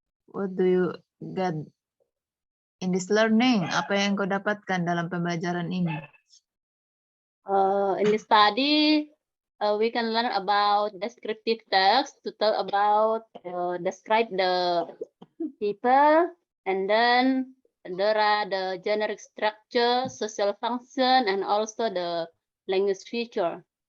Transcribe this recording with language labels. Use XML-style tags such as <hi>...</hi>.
<en>What do you get in this learning?</en> <id>Apa yang kau dapatkan dalam pembelajaran ini?</id> <en>In the study, we can learn about descriptive text to tell about, describe the people, and then there are the generic structure, social function, and also the language feature.</en>